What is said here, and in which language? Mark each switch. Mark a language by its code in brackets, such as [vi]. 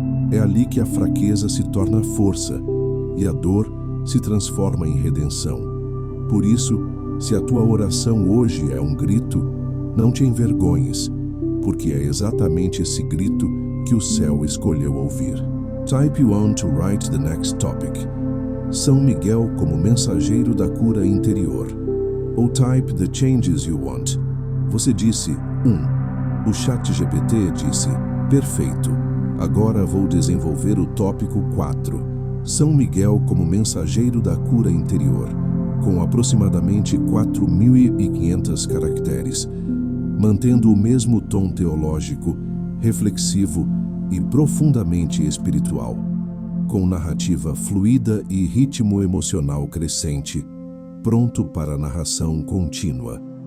[pt] É ali que a fraqueza se torna força e a dor se transforma em redenção. Por isso, se a tua oração hoje é um grito, não te envergonhes, porque é exatamente esse grito que o céu escolheu ouvir. [en] Type 1 to write the next topic. [pt] São Miguel como mensageiro da cura interior. Ou [en] type the changes you want. [pt] Você disse 1. O ChatGPT disse: perfeito. Agora vou desenvolver o tópico 4. São Miguel como mensageiro da cura interior, com aproximadamente 4.500 caracteres, mantendo o mesmo tom teológico, reflexivo e profundamente espiritual, com narrativa fluida e ritmo emocional crescente, pronto para a narração contínua.